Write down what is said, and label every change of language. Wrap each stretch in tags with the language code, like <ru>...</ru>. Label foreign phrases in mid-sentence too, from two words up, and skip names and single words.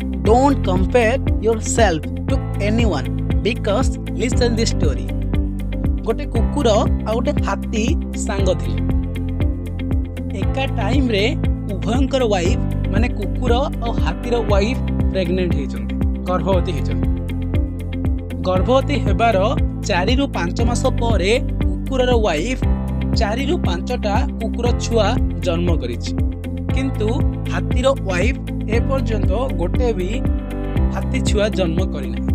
<en>Don't compare yourself to anyone because listen this story.</en> <or>ଗୋଟେ କୁକୁର ଆ ଗୋଟେ ହାତୀ ସାଙ୍ଗ ଥିଲେ। ଏକା ଟାଇମ ରେ ଉଭୟଙ୍କର ୱାଇଫ ମାନେ କୁକୁର ଔ ହାତୀର</or> <en>wife pregnant</en> <or>ହୋଇଛନ୍ତେ, ଗର୍ଭବତୀ ହୋଇଛନ୍ତେ। ଗର୍ଭବତୀ ହେବାର 4 ରୁ 5 ମାସ ପରେ କୁକୁରର ୱାଇଫ 4 ରୁ 5ଟା କୁକୁର ଛୁଆ ଜନ୍ମ କରିଛି, କିନ୍ତୁ ହାତୀର ୱାଇଫ ଏ ପର୍ଯ୍ୟନ୍ତ ଗୋଟେ ବି ହାତୀ ଛୁଆ ଜନ୍ମ କରିନା।</or>